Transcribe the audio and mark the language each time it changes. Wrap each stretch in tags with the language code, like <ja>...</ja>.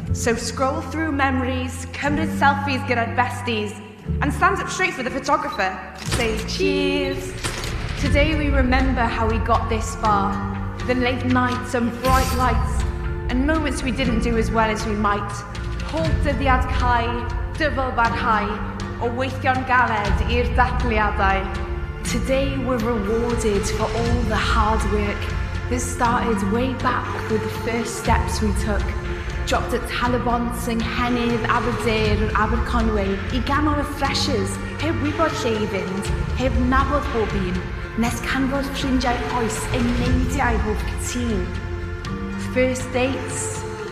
<en>So scroll through memories,</en> <cy>cymryd selfies gyda'r besties,</cy> <en>and stand up straight for the photographer. Say cheers. Today we remember how we got this far. The late nights and bright lights, and moments we didn't do as well as we might.</en> <cy>Pob dyddiad cau, dyfal barhau, o weithio'n galed i'r darllediadau.</cy> <en>Today we're rewarded for all the hard work that started way back with the first steps we took. Dropped at</en> <cy>Talabont yng Nghennydd, Aberdare or Aberconwy I ganol y freshers, heb wybod lle I fynd, heb nabod bob un, nes canfod ffrindiau oes ein neidiau bob cytun.</cy> <en>First dates,</en>